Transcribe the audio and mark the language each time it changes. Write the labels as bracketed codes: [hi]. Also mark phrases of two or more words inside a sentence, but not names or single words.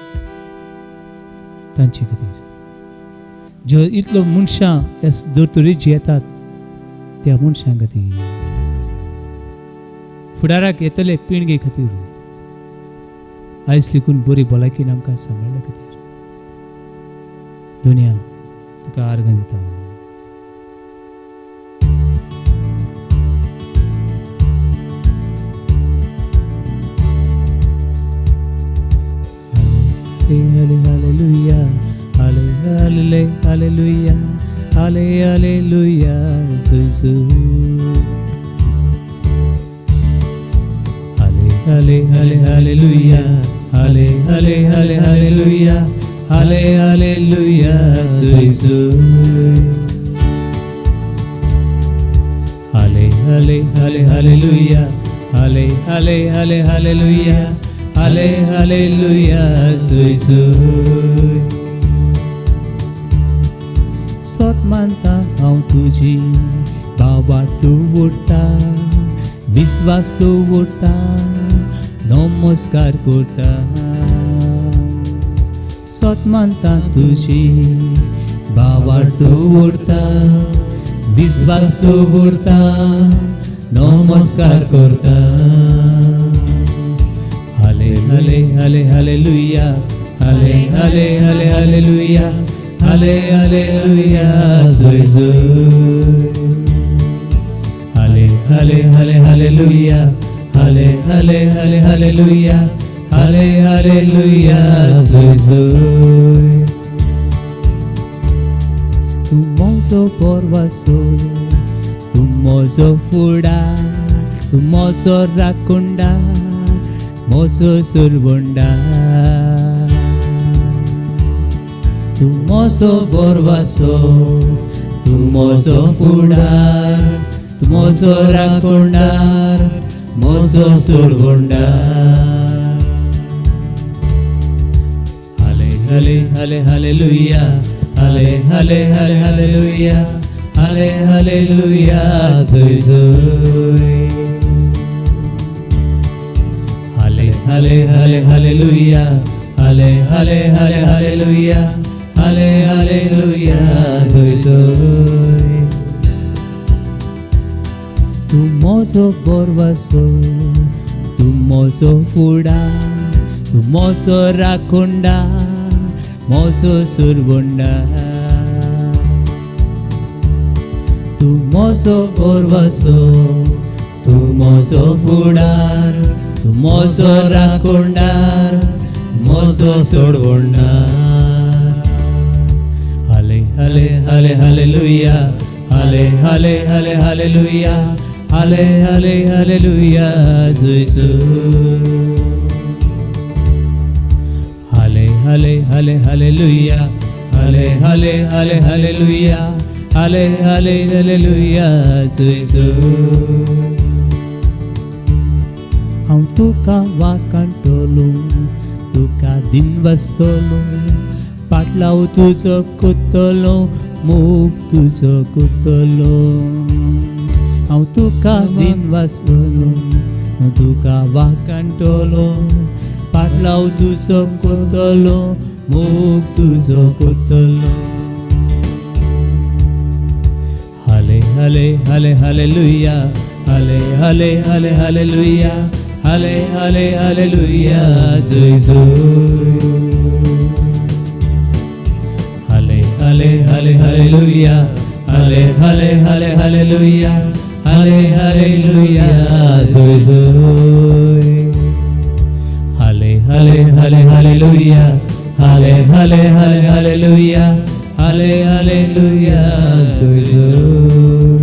[kok] तांचे खातीर, जो इतलो मनशां ह्या दोतोरेचे येतात त्या मनशां खातीर, फुडाराक येतले पिळगे खातीर, आयज लेकून बरी भलायकेन आमकां सांबाळल्या खातीर दुनिया तुका आर्गां दिता. [en] Hallelujah, hallelujah, hallelujah, hallelujah, Jesus. Hallelujah, hallelujah, hallelujah, Jesus. [kok] Hallelujah, hallelujah, हाले हाले हाले हालेलुया, हाले हालेलुया जुय जुय. सोत मानता हांव तुजी, बाबा दवरता, विश्वास दवरता, नमस्कार करता. सोत मानता तुजी, बाबार दवरता, विश्वास दवरता, नमस्कार करता. हाले हाले हाले हालेलुया, हाले हाले हाले हालेलुया, हाले हालेलुया जुय जुय. हाले हाले हाले हालेलुया, हाले हाले हाले हालेलुया, हाले हालेलुया जुय जुय. Tu mozo porvaso, tu mozo fudar, tu mozo rakunda, mozo surbunda. Tu mozo porvaso, tu mozo fudar, tu mozo rakunda, mozo surbunda. Hale hale hale hallelujah. Hale hale hale hallelujah, hale hallelujah जुय जुय. Hale hale hale hallelujah, hale hale hale hallelujah, hale hallelujah जुय जुय. Tu mozo borvaso, tu mozo fudar, tu mozo rakunda, mozo surbunda. Tu mozo borvaso, tu mozo fudar, tu mozo rakundar, mozo surbunda. Hale hale hale hallelujah, hale hale hale hallelujah, hale hale hallelujah जुय जुय. Hale hale hale hallelujah, hale hale hale hallelujah, hale hale hallelujah जुय जुय. हांव तुका वाकंटलो, तुका दिनवस्तलो, पाटलाव तुजो कुतलो, मोग तुजो कुतलो. हांव तुका दिनवस्तलो, तुका वाकंटलो, पाटलाव तुजो कुतलो, मोग तुजो कुतलो. हाले हाले हाले हालेलुया, हाले हाले हाले हालेलुया, हाले हाले हालेलुया जुय जुय. हाले हाले हाले हालेलुया, हाले हाले हाले हालेलुया, हाले हालेलुया जुय जुय. Hale hale hale hallelujah, hale hale hale hallelujah, hale hallelujah जुय जुय.